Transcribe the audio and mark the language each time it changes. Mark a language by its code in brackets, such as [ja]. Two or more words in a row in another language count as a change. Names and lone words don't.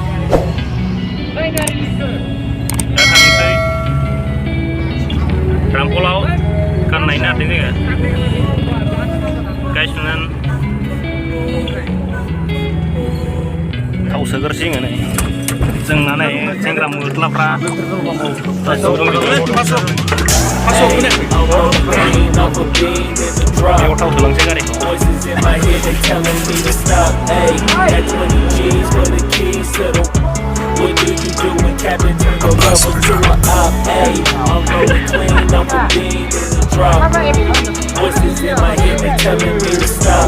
[brx] दा थांसै रामपलाव गाननायनो हादों जोङो गाइसमोन थाव सोग्रोसै जोङो नै जोंना नै सेंग्रा मोख्लाफ्रा बेयाव थाव सोलांसै गारि [en] What do you do when Captain turn your rubber to a op? Ayy, I'm rolling clean off a bean in the drop. Voices in my head, they telling me to stop.